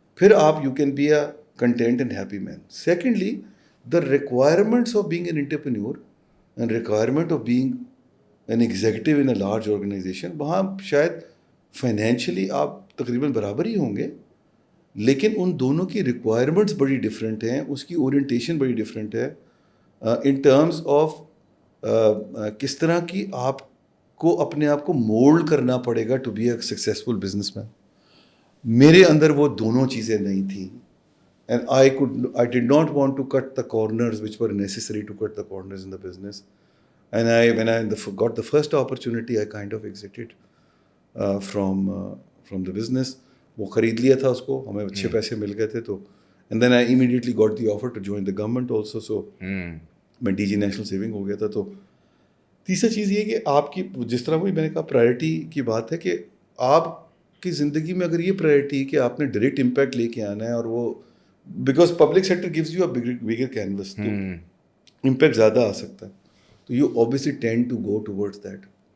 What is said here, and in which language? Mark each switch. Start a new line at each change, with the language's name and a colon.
Urdu: پھر آپ
English: You can be a content and happy man. Secondly, the requirements of being an entrepreneur and requirement of being an executive in a large organization,
Urdu: وہاں شاید financially آپ تقریباً برابر ہی ہوں گے, لیکن ان دونوں کی ریکوائرمنٹس بڑی ڈفرینٹ ہیں, اس کی اورینٹیشن بڑی ڈفرینٹ ہے ان ٹرمز آف کس طرح کی آپ کو اپنے آپ کو مولڈ کرنا پڑے گا
English: To be a successful businessman.
Urdu: میرے اندر وہ دونوں چیزیں نہیں تھیں.
English: And I did not want to cut the corners which were necessary to cut the corners in the business. And when I got the first opportunity, I kind of exited from the business.
Urdu: وہ خرید لیا تھا اس کو, ہمیں اچھے پیسے مل گئے تھے تو.
English: And then I immediately got the offer to join the government also.
Urdu: So میں ڈی جی نیشنل سیونگ ہو گیا تھا. تو تیسرا چیز یہ کہ آپ کی جس طرح وہی میں نے کہا پرائرٹی کی بات ہے کہ آپ کی زندگی میں اگر یہ پرائرٹی کہ آپ نے ڈائریکٹ امپیکٹ لے کے آنا ہے, اور وہ because
English: public sector gives you a bigger canvas,
Urdu: تو امپیکٹ زیادہ آ سکتا ہے, تو
English: You obviously tend to go towards that.